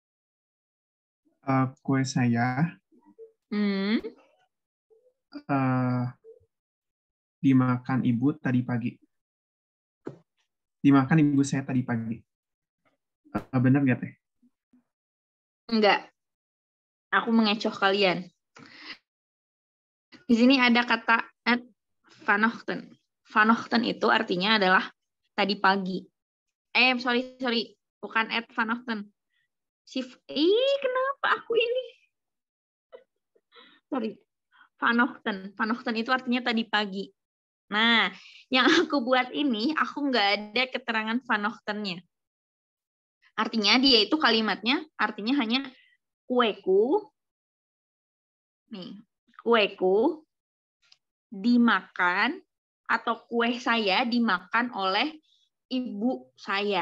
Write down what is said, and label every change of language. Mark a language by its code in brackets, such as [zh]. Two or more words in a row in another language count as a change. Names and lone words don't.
[id] Kue saya dimakan ibu tadi pagi. Dimakan ibu saya tadi pagi. Benar nggak Teh? Enggak. Aku mengecoh kalian. Di sini ada kata at vanochtend. Vanochtend itu artinya adalah tadi pagi. Sorry. Bukan at vanochtend. Kenapa aku ini? Sorry. Vanochtend. Vanochtend itu artinya tadi pagi. Nah, yang aku buat ini, aku nggak ada keterangan vanochtendnya. Artinya dia itu kalimatnya, artinya hanya kueku. Nih, kueku dimakan atau kue saya dimakan oleh ibu saya.